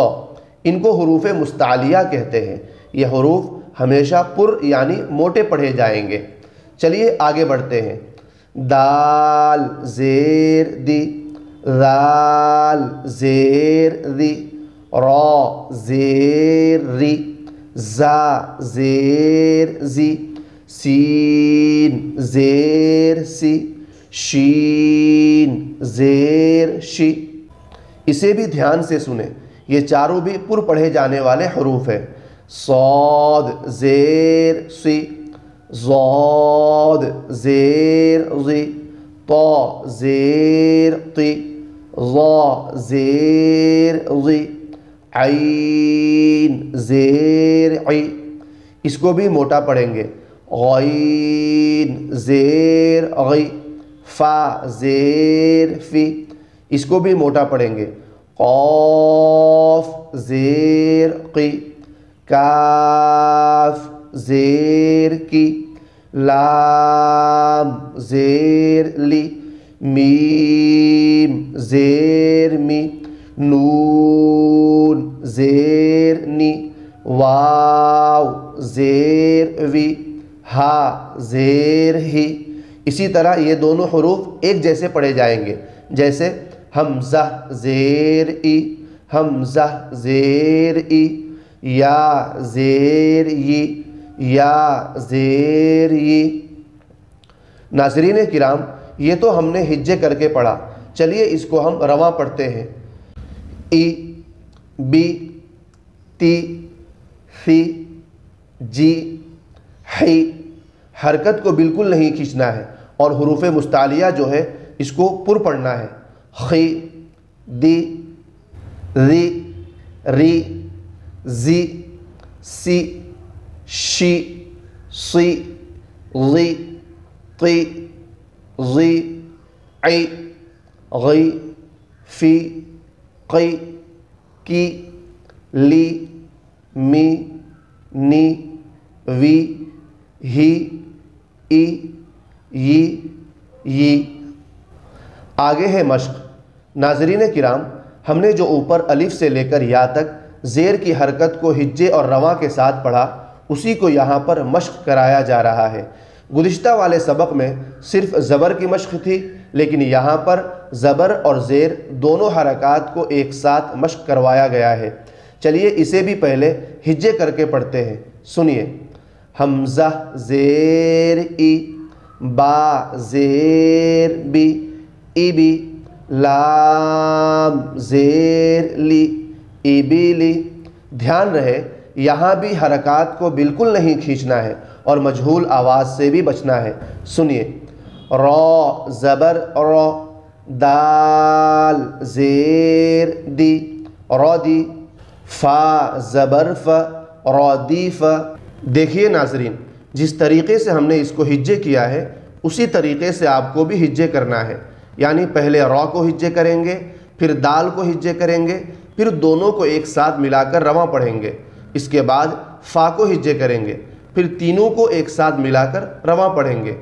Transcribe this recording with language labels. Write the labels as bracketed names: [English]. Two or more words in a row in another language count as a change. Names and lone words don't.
[Urdu] ان کو حروف مستعلیہ کہتے ہیں۔ یہ حروف ہمیشہ پر یعنی موٹے پڑھے جائیں گے۔ چلیے آگے بڑھتے ہیں۔ دال زیر دی، ذال زیر دی، را زیر ری، زا زیر زی، سین زیر سی، شین زیر شی۔ اسے بھی دھیان سے سنیں، یہ چاروں بھی پر پڑھے جانے والے حروف ہیں۔ صاد زیر سی، ضاد زیر ضی، طا زیر طی، ظا زیر ضی، عین زیر عی۔ اس کو بھی موٹا پڑھیں گے۔ غین زیر غی، فا زیر فی، اس کو بھی موٹا پڑھیں گے۔ قاف زیر قی، کاف زیر کی، لام زیر لی، میم زیر می، نون زیر نی، واو زیر وی، ہا زیر ہی۔ اسی طرح یہ دونوں حروف ایک جیسے پڑھے جائیں گے، جیسے حمزہ زیر ای، حمزہ زیر ای، یا زیر ی، یا زیر ی۔ ناظرین کرام، یہ تو ہم نے ہجے کر کے پڑھا۔ چلیے اس کو ہم رواں پڑھتے ہیں۔ ای، بی، تی، ثی، جی، حی۔ حرکت کو بالکل نہیں کھینچنا ہے اور حروف مستعلیہ جو ہے اس کو پر پڑھنا ہے۔ خی، دی، ری، ری، زی، سی، شی، سی، ضی، طی، ضی، عی، غی، فی، قی، کی، لی، می، نی، وی، ہی، ای، ی، ی۔ آگے ہے مشق۔ ناظرین کرام، ہم نے جو اوپر الف سے لے کر یا تک زیر کی حرکت کو ہجے اور رواں کے ساتھ پڑھا، اسی کو یہاں پر مشق کرایا جا رہا ہے۔ گزشتہ والے سبق میں صرف زبر کی مشق تھی، لیکن یہاں پر زبر اور زیر دونوں حرکات کو ایک ساتھ مشق کروایا گیا ہے۔ چلیے اسے بھی پہلے ہجے کر کے پڑھتے ہیں، سنیے۔ حمزہ زیر ای، با زیر بی، ای بی، لام زیر لی، ای بی لی۔ دھیان رہے یہاں بھی حرکات کو بالکل نہیں کھینچنا ہے اور مجہول آواز سے بھی بچنا ہے، سنیے۔ را زبر را، دال زیر دی، را دی، فا زبر فا، را دی فا۔ دیکھیے ناظرین، جس طریقے سے ہم نے اس کو ہجے کیا ہے اسی طریقے سے آپ کو بھی ہجے کرنا ہے، یعنی پہلے را کو ہجے کریں گے، پھر دال کو ہجے کریں گے، پھر دونوں کو ایک ساتھ ملا کر رواں پڑھیں گے، اس کے بعد فا کو ہجے کریں گے، پھر تینوں کو ایک ساتھ ملا کر رواں پڑھیں گے۔